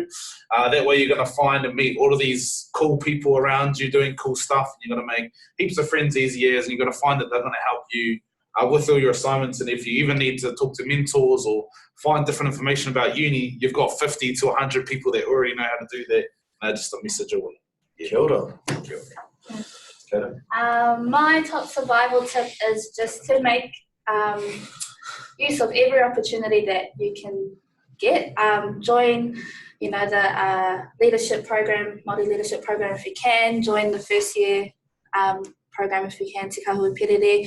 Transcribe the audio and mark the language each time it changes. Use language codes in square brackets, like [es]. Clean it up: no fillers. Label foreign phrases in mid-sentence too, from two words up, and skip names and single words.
[en] That way you're going to find and meet all of these cool people around you doing cool stuff. You're going to make heaps of friends easy years, and you're going to find that they're going to help you with all your assignments. And if you even need to talk to mentors or find different information about uni, you've got 50 to 100 people that already know how to do that. Just a message away. Yeah. [mi] Kia ora. [en] My top survival tip is just to make use of every opportunity that you can get. Join, the leadership program, Māori leadership program if you can. Join the first year program if you can, Te Kahua Perere.